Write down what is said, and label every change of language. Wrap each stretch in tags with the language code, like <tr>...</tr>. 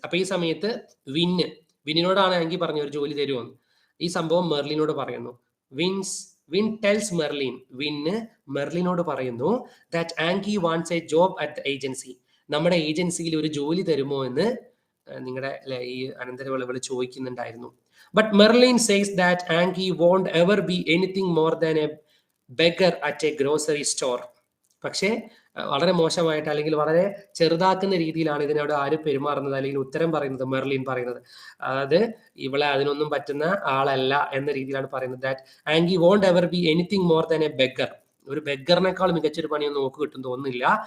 <ml>അപ്പൊ ഈ സമയത്ത് വിന്നിനോടാണ് ആംഗി പറഞ്ഞു ഒരു ജോലി തരുമെന്ന്. ഈ സംഭവം മെർലിനോട് പറയുന്നു.</ml> <en>Vin tells</en> <ml>മെർലിനോട് പറയുന്നു</ml> <en>That Angie wants a job at the agency.</en> <ml>നമ്മുടെ ഏജൻസിയിൽ ഒരു ജോലി തരുമോ എന്ന് നിങ്ങളുടെ ഈ അനന്തരവളകൾ ചോദിക്കുന്നുണ്ടായിരുന്നു.</ml> <en>But Merlin says that Angie won't ever be anything more than a beggar at a grocery store.</en> <ml>പക്ഷേ വളരെ മോശമായിട്ട്, അല്ലെങ്കിൽ വളരെ ചെറുതാക്കുന്ന രീതിയിലാണ് ഇതിനോട് ആര് പെരുമാറുന്നത്, അല്ലെങ്കിൽ ഉത്തരം പറയുന്നത് മെർലിൻ പറയുന്നത്. അതായത് ഇവളെ അതിനൊന്നും പറ്റുന്ന ആളല്ല എന്ന രീതിയിലാണ് പറയുന്നത്.</ml> <en>That Angie won't ever be anything more than a beggar.</en> <ml>ഒരു ബെഗറിനേക്കാൾ മികച്ചൊരു പണിയൊന്നും നോക്ക് കിട്ടും തോന്നുന്നില്ല.</ml>